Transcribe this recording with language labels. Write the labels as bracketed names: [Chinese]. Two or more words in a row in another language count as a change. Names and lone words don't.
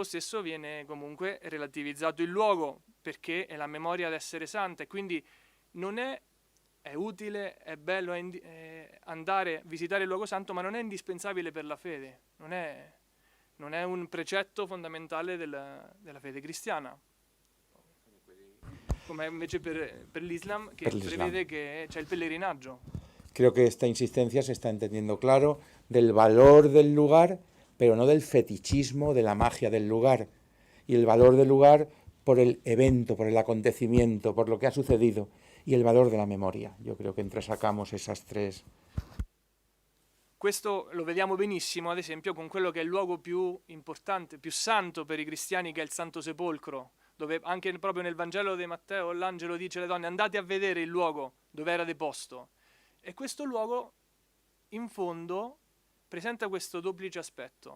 [Italian] stesso viene comunque relativizzato il luogo, perché è la memoria d'essere santa, e quindi non è utile, è bello andare a visitare il luogo santo, ma non è indispensabile per la fede, non è un precetto fondamentale della fede cristiana, come invece per l'Islam, che prevede che c'è il pellegrinaggio. [Spanish] Creo que esta insistencia se está entendiendo claro del valor del lugar, pero no del fetichismo, de la magia del lugar, y el valor del lugar por el evento, por el acontecimiento, por lo que ha sucedido, y el valor de la memoria. Yo creo que entresacamos esas tres. [Italian] Questo lo vediamo benissimo, ad esempio, con quello che è il luogo più importante, più santo per i cristiani, che è il Santo Sepolcro, dove anche proprio nel Vangelo di Matteo l'angelo dice alle donne: andate a vedere il luogo dove era deposto. E questo luogo, in fondo, presenta questo duplice aspetto.